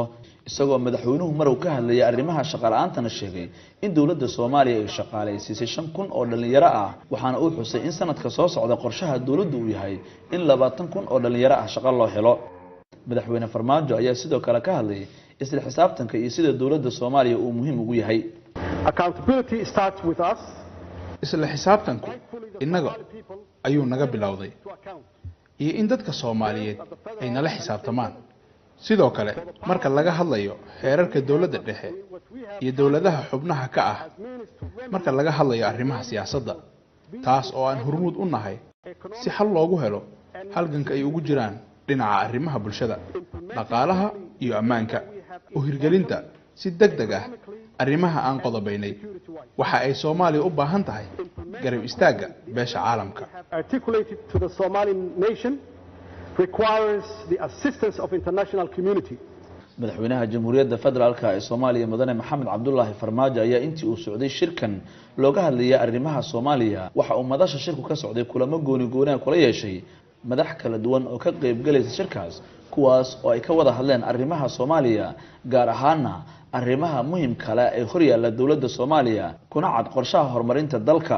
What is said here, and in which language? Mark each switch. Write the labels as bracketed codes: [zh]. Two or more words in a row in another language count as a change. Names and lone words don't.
[so] isagoo madaxweynuhu mar uu ka hadlayay arrimaha shaqo la'aantana sheegay in dawladda Soomaaliya ay shaqaaleysiisay 5,000 oo dhalinyaro ah, waxaana uu xusay in sanadka soo socda qorshaha dawladdu uu yahay in 20,000 oo dhalinyaro ah shaqo loo helo. madaxweyne Farmaajo ayaa sidoo kale ka hadlay isla xisaabtanka iyo sida dawladda Soomaaliya uu muhiim ugu yahay. [en] Accountability starts with us. [so] isla xisaabtanku innaga ayuu naga bilowday iyo in dadka Soomaaliyeed ay nala xisaabtamaan. sidoo kale marka laga hadlayo xeerarka dawladda dhexe iyo dawladaha xubnaha ka ah, marka laga hadlayo arrimaha siyaasadda, taas oo aan hormuud u nahay si xal loogu helo halganka ay ugu jiraan dhinaca arrimaha bulshada, dhaqaalaha iyo ammaanka, u hirgelinta si degdeg ah arrimaha aan qodobaynay. waxa ay Soomaaliya u baahan tahay garab istaaga beesha caalamka. [en] requires the assistance of international community. [so] madaxweynaha jamhuuriyadda federaalka ee Soomaaliya mudane Maxamed Cabdullaahi Farmaajo ayaa intii uu socday shirkan looga hadlayay arrimaha Soomaaliya waxa uu madasha shirku ka socday kulamo gooni kula yeeshay madax kala duwan oo ka qayb galaysa shirkaas kuwaas oo ay ka wada hadleen arrimaha Soomaaliya gaar ahaana arrimaha muhiimka ah ee horyaala dawladda Soomaaliya kuna cad qorshaha horumarinta dalka.